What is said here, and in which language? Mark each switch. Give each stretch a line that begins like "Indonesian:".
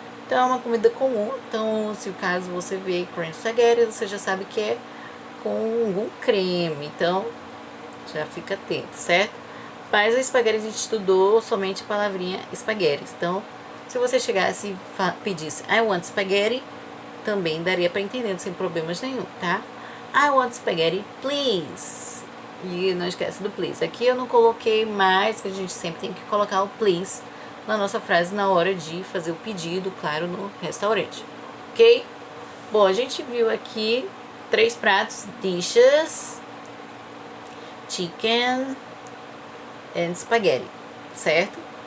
Portuguese: Então é uma comida comum, então se o caso você vê
English: cream spaghetti,
Portuguese: você já sabe que é com algum creme, então já fica atento, certo? Mas o espaguete a gente estudou somente a palavrinha espaguete, então se você chegasse e pedisse
English: I want spaghetti,
Portuguese: também daria para entender sem problemas nenhum, tá?
English: I want spaghetti, please.
Portuguese: E não esquece do please. Aqui eu não coloquei mais, que a gente sempre tem que colocar o please na nossa frase na hora de fazer o pedido, claro, no restaurante, ok? Bom, a gente viu aqui 3 pratos:
English: dishes, chicken and spaghetti,
Portuguese: certo?